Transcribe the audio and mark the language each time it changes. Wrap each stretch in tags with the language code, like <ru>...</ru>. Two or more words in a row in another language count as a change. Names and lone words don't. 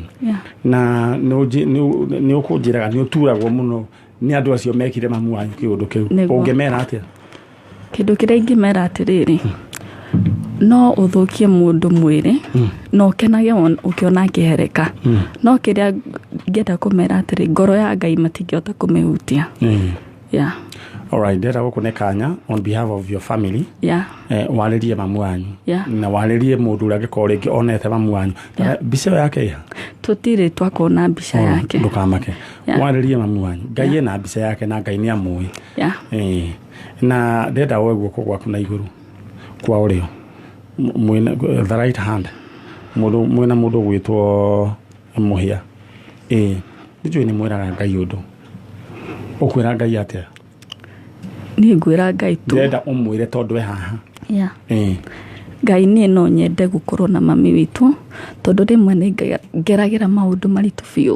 <ki>Na nĩ ũkũnjĩraga nĩ ũturagwo mũno nĩ andũ acio mekire mamu wanyu kĩũndũ kĩu. Ũngĩmera atĩa? Kĩndũ kĩrĩa ingĩmera atĩrĩrĩ, no ũthũkie mũndũ mwĩrĩ no kenage ũkĩona akĩhereka. No kĩrĩa ngĩenda kũmera atĩrĩ ngoro ya Ngai matingĩhota kũmĩhutia.</ki> <en>Yeah. All right,</en> <ki>ndĩrenda gũkũne kanya</ki> <en>on behalf of your family. Yeah.</en> <ki>Warĩrie mamu wanyu.</ki> <en>Yeah.</en> <ki>Na warĩrie mũndũ ũrĩa angĩkorwo rĩngĩ onete mamu wanyu. Mbica yake iha? Tũtirĩ twakona mbica yake. Ndũkamake. Warĩrie mamu wanyu. Ngai ena mbica yake na Ngai nĩ amũĩ.</ki> <en>Yeah.</en> <ki>Na ndĩrenda woe guoko gwaku na igũrũ kwa ũrĩo.</ki> <en>The right hand.</en> <ki>Mwĩna mũndũ gwĩtwo Mũhia. Nĩnjũĩ nĩ mwĩraga Ngai ũndũ. Ũkwĩra Ngai atĩa? Niĩ ngwĩra Ngai tu. Ndĩrenda ũmwĩre tondũ we haha.</ki> <en>Yeah.</en> <ki>Ngai niĩ no nyende gũkorwo na mami witũ tondũ rĩmwe nĩ ngeragĩra maũndũ maritũ biũ.</ki>